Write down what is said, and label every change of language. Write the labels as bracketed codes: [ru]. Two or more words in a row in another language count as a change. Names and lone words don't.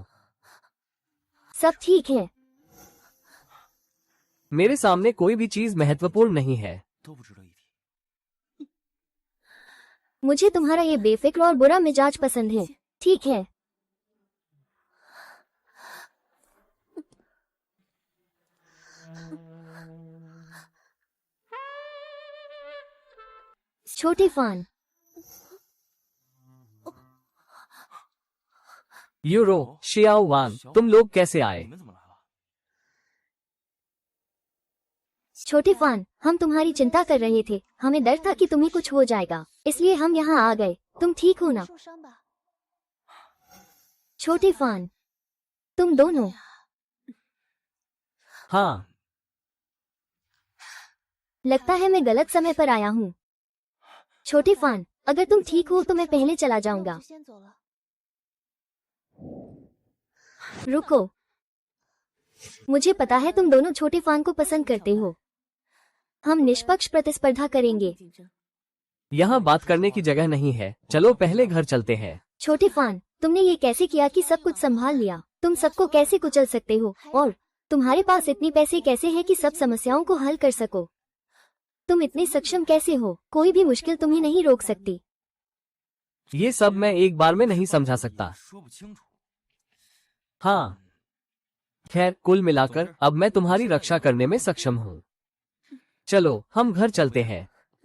[hi] सब ठीक है। मेरे सामने कोई भी चीज महत्वपूर्ण नहीं है। [zh] 都不值得一提。 [hi] मुझे तुम्हारा ये बेफिक्र और बुरा मिजाज पसंद है। ठीक है। छोटी फान। यूरो, शियाओ वान, तुम लोग कैसे आए? [zh] 你们怎么来了？ [hi] छोटी फान, हम तुम्हारी चिंता कर रहे थे। हमें डर था कि तुम्हें कुछ हो जाएगा, इसलिए हम यहाँ आ गए। तुम ठीक हो ना? [zh] 受伤吧？ [hi] छोटी फान, तुम दोनों। हाँ, लगता है मैं गलत समय पर आया हूँ। छोटी फान, अगर तुम ठीक हो तो मैं पहले चला [zh] 那 [hi] जाऊंगा। [zh] 我就先走了。 [hi] रुको, मुझे पता है तुम दोनों छोटी फान को पसंद करते हो। हम निष्पक्ष प्रतिस्पर्धा करेंगे। [zh] 竞争 [hi] यहाँ बात करने की जगह नहीं है। चलो पहले घर चलते हैं। छोटी फान, तुमने ये कैसे किया कि सब कुछ संभाल लिया? तुम सबको कैसे कुचल सकते हो? और तुम्हारे पास इतनी पैसे कैसे हैं कि सब समस्याओं को हल कर सको? तुम इतने सक्षम कैसे हो? कोई भी मुश्किल तुम्हें नहीं रोक सकती। ये सब मैं एक बार में नहीं समझा सकता। [zh] 说不清楚。 [hi] हाँ, खैर कुल मिलाकर अब मैं तुम्हारी रक्षा करने में सक्षम हूँ। चलो हम घर चलते हैं।